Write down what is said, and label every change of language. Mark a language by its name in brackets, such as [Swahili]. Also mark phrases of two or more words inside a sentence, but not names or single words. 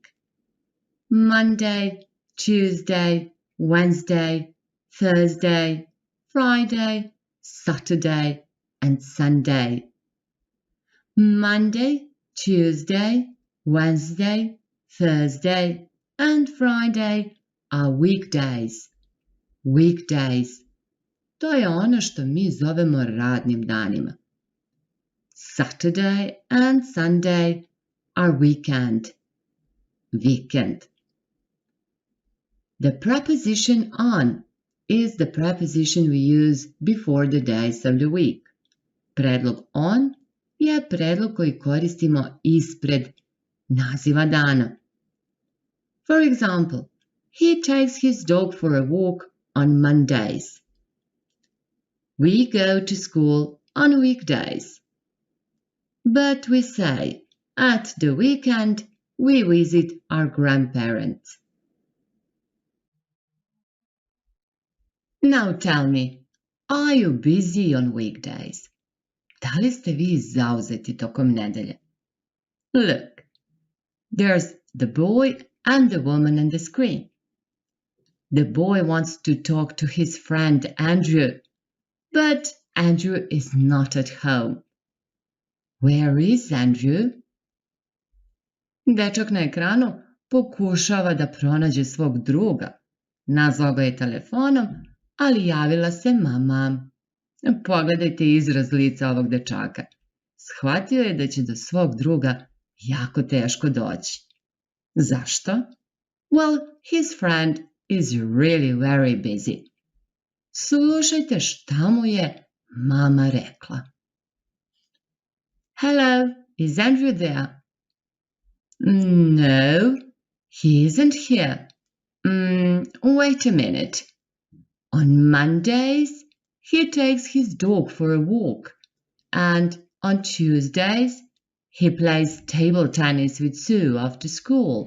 [English] Monday, Tuesday, Wednesday, Thursday, Friday, Saturday, and Sunday. Monday, Tuesday, Wednesday, Thursday, and Friday are weekdays. Weekdays. [Serbian] To je ono što mi zovemo radnim danima. [English] Saturday and Sunday are weekend. Weekend. The preposition on is the preposition we use before the days of the week. [Serbian] Predlog on je predlog koji koristimo ispred naziva dana. [English] For example, he takes his dog for a walk on Mondays. We go to school on weekdays. But we say, at the weekend, we visit our grandparents. Now tell me, are you busy on weekdays? [Serbian] Da li ste vi zauzeti tokom nedelje? [English] Look, there's the boy and the woman on the screen. The boy wants to talk to his friend Andrew, but Andrew is not at home. Where is Andrew? [Serbian] Dečak na ekranu pokušava da pronađe svog druga. Nazvao ga je telefonom, ali javila se mama. Pogledajte izraz lica ovog dečaka. Shvatio je da će do svog druga jako teško doći. Zašto? [English] Well, his friend is really very busy. [Serbian] Slušajte šta mu je mama rekla. [English] Hello, is Andrew there? No, he isn't here. Wait a minute. On Mondays, he takes his dog for a walk, and on Tuesdays, he plays table tennis with Sue after school.